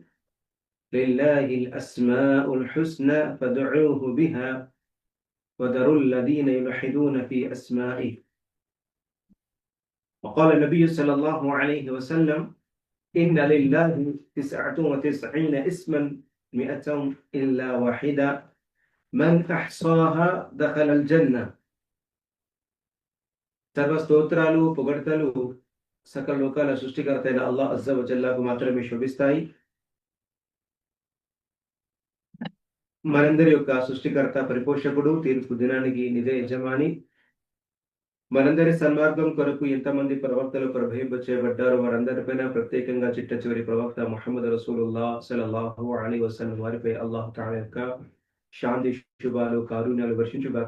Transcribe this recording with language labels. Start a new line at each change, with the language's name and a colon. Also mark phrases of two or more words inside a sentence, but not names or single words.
Arabic: لله الأسماء الحسنى فادعوه بها وذروا الذين يلحدون في أسمائه. وقال النبي صلى الله عليه وسلم: إن لله 99 اسما 100 إلا واحدة من أحصاها دخل الجنة.
Telugu: సర్వ స్తోత్రాలు పొగడ్తలు సకల లోకాల సృష్టికర్త అయిన అల్లాహ్
Arabic: عز وجل
Telugu: మాత్రమే శోభిస్తాయి. మనందరి యొక్క సృష్టికర్త, పరిపోషకుడు, తీర్పు దినానికి నిజ యజమాని, మనందరి సన్మార్గం కొరకు ఎంతమంది ప్రవక్తలు ప్రభవింపచేయబడ్డారో వారందరిపైన ప్రత్యేకంగా చిట్ట చివరి ప్రవక్త ముహమ్మద్ రసూలుల్లాహ్
Arabic: صلى الله عليه وسلم
Telugu: వారిపై అల్లాహ్ తఆలా యొక్క శాంతి శుభాలు కారుణ్యాలు వర్షించుగాక.